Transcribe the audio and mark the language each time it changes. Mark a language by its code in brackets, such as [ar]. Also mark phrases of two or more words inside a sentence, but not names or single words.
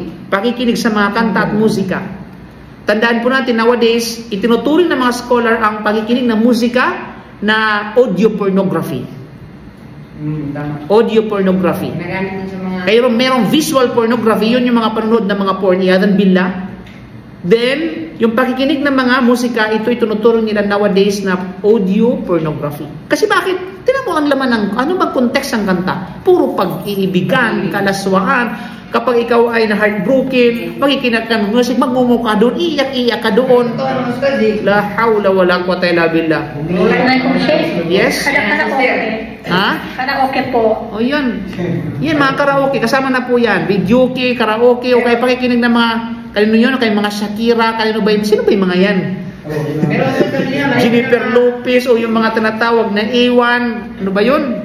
[tl] Pakikinig sa mga kanta at musika. Tandaan po natin nowadays, itinuturing ng mga scholar ang pakikinig ng musika na [en] audio pornography. Audio pornography. [tl] Kaya merong [en] visual pornography, [tl] yun yung mga panonood ng mga porn, [ar] عياذا بالله. [tl] Then, yung pakikinig ng mga musika, ito itunuturing nila nowadays na [en] audio pornography. [tl] Kasi bakit? Tingnan mo ang laman ng, ano bang context ng kanta? Puro pag-iibigan, kalaswaan. Kapag ikaw ay na-heartbroken, makikinig ka ng music, magmumukha doon, iyak-iyak ka doon. [ar] لا حول ولا قوة إلا بالله. [en] Yes? [tl] Karaoke. Ha? Karaoke po. O yan. Yan, mga karaoke. Kasama na po yan. Videoke, karaoke, o kaya pakikinig ng mga, kanino yun, o kaya mga Shakira, kanino ba yun? Sino ba yung mga yan? Jennifer Lopez, o yung mga tinatawag na A1, ano ba yun?